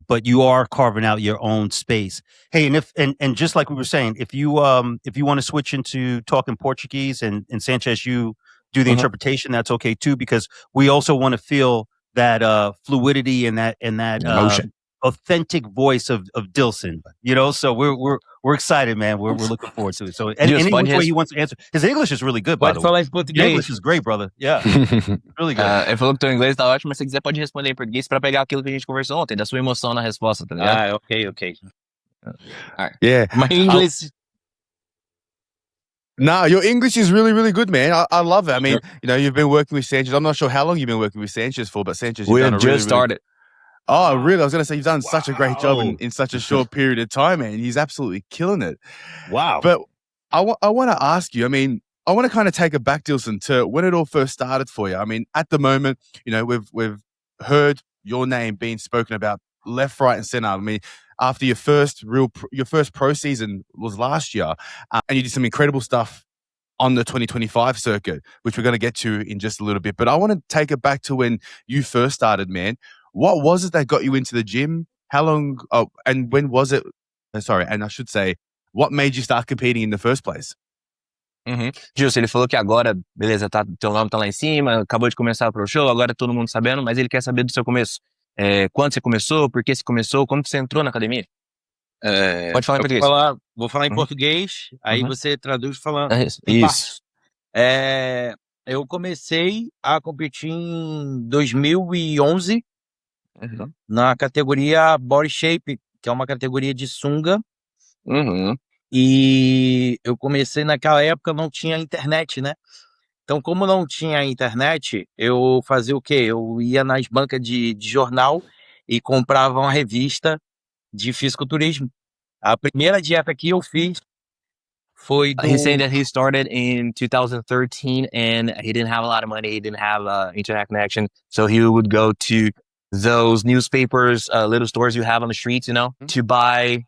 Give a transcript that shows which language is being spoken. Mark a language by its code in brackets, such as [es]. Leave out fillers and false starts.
[en] But you are carving out your own space. Hey, and just like we were saying, if you want to switch into talking Portuguese and Sanchez, you do the interpretation, that's okay too, because we also want to feel that fluidity and that Emotion. Authentic voice of Dilson. So we're excited, man. We're looking forward to it. So any which way he wants to answer. His English is really good, by the way. [pt] Pode falar em [en] Your [pt] português. [en] English is great, brother. Yeah, really good. [pt] Ele falou que teu inglês tá ótimo, mas se quiser pode responder em português pra pegar aquilo que a gente conversou ontem, da sua emoção na resposta, tá ligado? [en] Okay. Yeah. My English. No, your English is really, really good, man. I love it. I mean, you've been working with Sanchez. I'm not sure how long you've been working with Sanchez for, but Sanchez, you've We done have a really, just started. Oh, really? I was going to say you've done such a great job Wow. in such a short period of time, man. He's absolutely killing it. Wow. But I want to ask you, I mean, I want to kind of take it back, Dilson, to when it all first started for you. I mean, at the moment, you know, we've heard your name being spoken about left, right, and center. I mean, after your first pro season was last year, and you did some incredible stuff on the 2025 circuit, which we're going to get to in just a little bit. But I want to take it back to when you first started, man. What was it that got you into the gym? How long? Oh, and when was it? Sorry, and I should say, what made you start competing in the first place? [pt] Gilson, ele falou que agora, beleza, teu nome tá lá em cima, acabou de começar pro show, agora todo mundo sabendo, mas ele quer saber do seu começo. Quando você começou, por que você começou, como você entrou na academia? Pode falar em português. Vou falar em português, aí você traduz falando. Isso. Eu comecei a competir em 2011 na categoria Body Shape, que é uma categoria de sunga. E eu comecei naquela época, não tinha internet, né? Então, como não tinha internet, eu fazia o quê? Eu ia nas bancas de jornal e comprava uma revista de fisiculturismo. A primeira dieta que eu fiz foi do... [en] He's saying that he started in 2013 and he didn't have a lot of money, he didn't have internet connection, so he would go to those newspapers, little stores you have on the streets, you know, to buy...